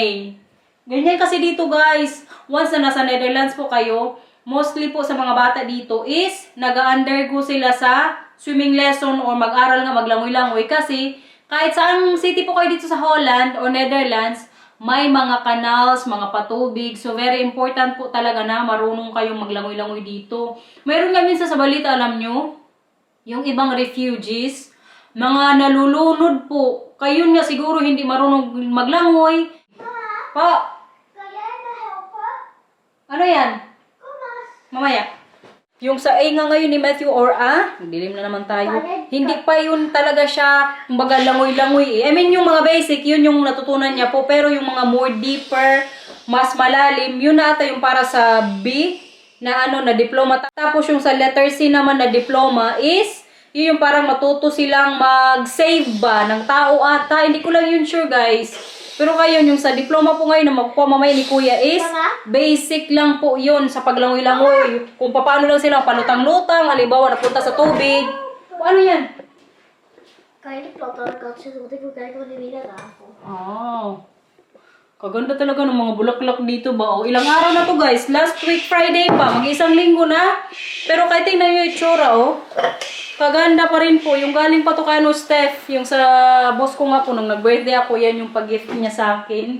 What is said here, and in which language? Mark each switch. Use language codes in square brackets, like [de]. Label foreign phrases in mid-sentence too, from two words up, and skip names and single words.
[tl] Ganyan kasi dito, guys. Once na nasa Netherlands po kayo, mostly po sa mga bata dito is nag-undergo sila sa [en] swimming lesson [tl] or mag-aral nga maglangoy-langoy kasi kahit saang city po kayo dito sa Holland or Netherlands, may mga canals, mga patubig. So, very important po talaga na marunong kayong maglangoy-langoy dito. Mayroon nga minsan sa balita, alam nyo, yung ibang refugees, mga nalulunod po. Kayo nga siguro hindi marunong maglangoy. Pa! Ano yan? Mamaya. Yung sa A nga ngayon ni Matthew or A, dilim na naman tayo. Hindi pa yun talaga siya, kumbaga langoy-langoy eh. [en] I mean [tl] yung mga basic, yun yung natutunan niya po. Pero yung mga [en] more deeper, [tl] mas malalim, yun na ata yung para sa B na na diploma. Tapos yung sa letter C naman na diploma is, yun yung parang matuto silang mag-save ba ng tao ata. Hindi ko lang yun sure, guys. Pero ngayon, yung sa diploma po ngayon na magkuha mamaya ni Kuya is, basic lang po yun sa paglangoy-langoy. Kung paano lang sila palutang-lutang, halimbawa napunta sa tubig. Ano yan? [nl] Kan je platter katjes, want ik wil kijken wanneer Mila daar komt. [tl] Oh. Kaganda talaga ng mga bulaklak dito ba? O, ilang araw na to, guys. [en] Last week Friday [tl] pa. Mag-isang linggo na. Pero kahit tingnan nyo yung itsura, oh. Kaganda pa rin po. Yung galing pa to kay Steph. Yung sa boss ko nga po, nung nag-birthday ako, yan yung pag-gift niya sa akin.